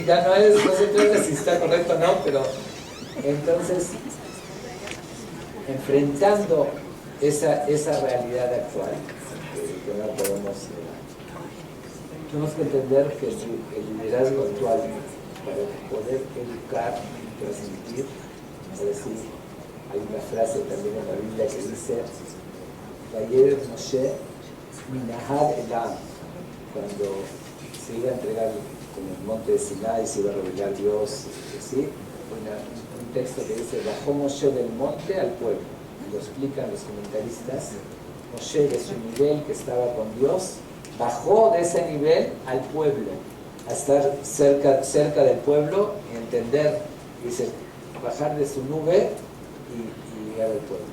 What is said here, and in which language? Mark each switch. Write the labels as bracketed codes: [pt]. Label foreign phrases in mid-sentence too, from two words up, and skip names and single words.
[es] Ya no se trata si está correcto o no, pero entonces, enfrentando esa realidad actual, que no podemos negar, tenemos que entender que el liderazgo actual, para poder educar y transmitir, es decir, hay una frase también en la Biblia que dice: [he] וירד משה מן ההר אל העם, [es] cuando se iba a entregar en el monte de Sinai, se iba a revelar Dios, ¿sí? Un texto que dice: bajó Moshe del monte al pueblo. lo explican los comentaristas, Moshe de su nivel que estaba con Dios, bajó de ese nivel al pueblo, a estar cerca del pueblo y entender, dice, bajar de su nube y llegar al pueblo.